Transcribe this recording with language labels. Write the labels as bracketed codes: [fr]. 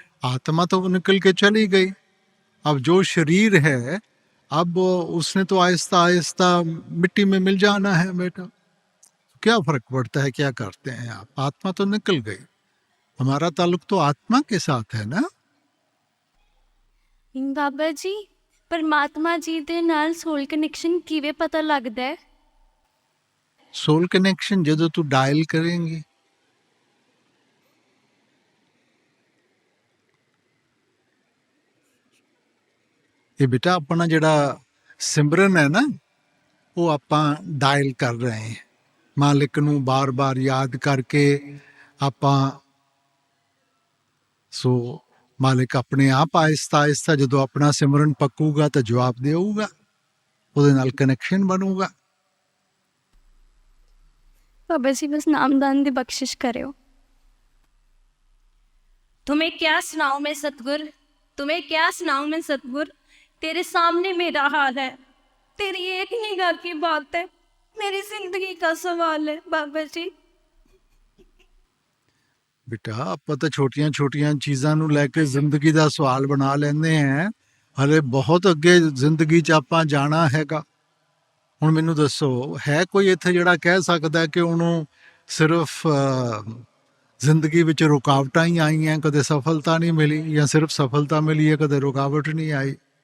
[hi] आत्मा तो निकल के चली गई, अब जो शरीर है अब उसने तो आहिस्ता आहिस्ता मिट्टी में मिल जाना है बेटा। क्या फर्क पड़ता है क्या करते हैं आप, आत्मा तो निकल गई। हमारा ताल्लुक तो आत्मा के साथ है ना। [pa] ਬਾਬਾ ਜੀ ਪਰਮਾਤਮਾ ਜੀ ਦੇ ਨਾਲ ਸੋਲ ਕਨੈਕਸ਼ਨ ਕਿਵੇਂ ਪਤਾ ਲੱਗਦਾ ਹੈ? सोल कनेक्शन ਜਦੋਂ ਤੂੰ ਡਾਇਲ ਕरेंगी, ਇਹ ਬੇਟਾ ਆਪਣਾ ਜਿਹੜਾ ਸਿਮਰਨ ਹੈ ਨਾ ਉਹ ਆਪਾਂ ਡਾਇਲ ਕਰ ਰਹੇ ਹਾਂ, ਮਾਲਿਕ ਨੂੰ ਬਾਰ-ਬਾਰ ਯਾਦ ਕਰਕੇ ਆਪਾਂ। ਸੋ ਮਾਲਿਕ ਆਪਣੇ ਆਪ ਆਹਿਸਤਾ ਆਹਿਸਤਾ ਜਦੋਂ ਆਪਣਾ ਸਿਮਰਨ ਪੱਕੂਗਾ ਤਾਂ ਜਵਾਬ ਦੇਊਗਾ, ਉਹਦੇ ਨਾਲ ਕਨੈਕਸ਼ਨ ਬਣੂਗਾ। ਬਾਬਾ ਜੀ ਬਸ ਨਾਮਦਾਨ ਦੀ ਬਖਸ਼ਿਸ਼ ਕਰਿਓ। [hi] तुम्हें क्या सुनाऊं मैं सतगुर, तुम्हें क्या सुनाऊं मैं सतगुर, तेरे सामने मेरा हाल है, तेरी एक निगाह की बात है, मेरी जिंदगी का सवाल है बाबा जी। [pa] ਬੇਟਾ ਆਪਾਂ ਤਾਂ ਛੋਟੀਆਂ ਛੋਟੀਆਂ ਚੀਜ਼ਾਂ ਨੂੰ ਲੈ ਕੇ ਜ਼ਿੰਦਗੀ ਦਾ ਸਵਾਲ ਬਣਾ ਲੈਂਦੇ ਹਾਂ, ਹਲੇ ਬਹੁਤ ਅੱਗੇ ਜ਼ਿੰਦਗੀ 'ਚ ਆਪਾਂ ਜਾਣਾ ਹੈਗਾ। ਹੁਣ ਮੈਨੂੰ ਦੱਸੋ, ਹੈ ਕੋਈ ਇੱਥੇ ਜਿਹੜਾ ਕਹਿ ਸਕਦਾ ਕਿ ਉਹਨੂੰ ਸਿਰਫ ਜ਼ਿੰਦਗੀ ਵਿੱਚ ਰੁਕਾਵਟਾਂ ਹੀ ਆਈਆਂ, ਕਦੇ ਸਫਲਤਾ ਨਹੀਂ ਮਿਲੀ, ਜਾਂ ਸਿਰਫ ਸਫਲਤਾ ਮਿਲੀ ਹੈ, ਕਦੇ ਰੁਕਾਵਟ ਨਹੀਂ ਆਈ?